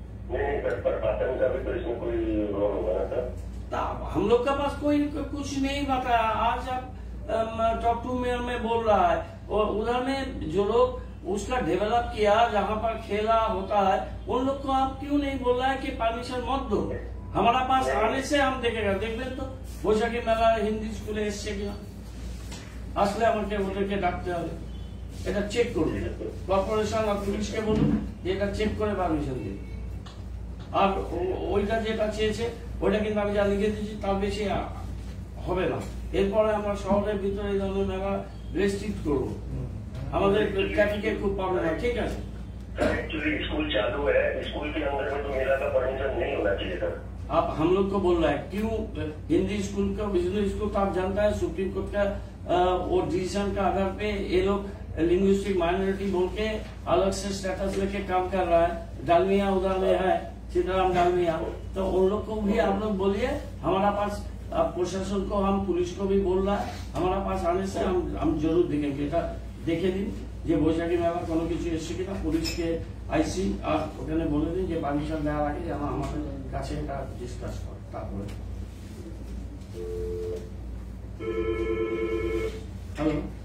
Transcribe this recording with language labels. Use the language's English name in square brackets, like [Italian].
[Hindi] नहीं सर, प्रशासन का भी तो इसमें कोई रोल होगा ना सर। हम लोग का पास कोई कुछ नहीं बताया। आज आप टॉप टू मेयर में बोल रहा है, और उधर ने जो लोग उसका डेवलप किया, जहाँ पर खेला होता है, उन लोग को आप क्यों नहीं बोल रहा है कि परमिशन मत दो? हमारा पास आने से हम देखेगा, [Bangla] देखবেন তো বৈশাখী মেলা হিন্দি স্কুলে এসছে কিনা। আসলে আমাকে ওদেরকে ডাকতে হবে, এটা চেক করুন। কর্পোরেশন আর পুলিশকে বলুন যে এটা চেক করে পারমিশন দিন। আর ওইটা যেটা চেয়েছে ওইটা কিন্তু আমি যা লিখে দিয়েছি তার বেশি হবে না। এরপরে আমরা শহরের ভিতরে এই ধরনের মেলা রেস্ট্রিক্ট করবো, আমাদের ট্রাফিকের খুব প্রবলেম হয়। ঠিক আছে, [Hindi] एक्चुअली स्कूल चालू है, स्कूल के अंदर में तो मेला का परमिशन नहीं होना चाहिए सर। आप हम लोग को बोल रहा है क्यों हिंदी स्कूल का, बिजनेस स्कूल तो आप जानता है सुप्रीम कोर्ट का वो डिसीजन का आधार पे ये लोग लिंग्विस्टिक माइनॉरिटी बोल के अलग से स्टेटस लेके काम कर रहा है। डालमिया उधर में है, सीताराम डालमिया, तो उन लोग को भी आप लोग बोलिए। हमारा पास प्रशासन को, हम पुलिस को भी बोल रहा है, हमारा पास आने से हम जरूर देखेंगे। [Bangla] এটা দেখে দিন যে বৈশাখী মেলা কোনো কিছু এসছে কিনা, পুলিশকে আইসি আর ওখানে বলে দিন যে পারমিশন দেওয়ার আগে যেন আমাদের কাছে এটা ডিসকাস করে তারপরে। হ্যালো,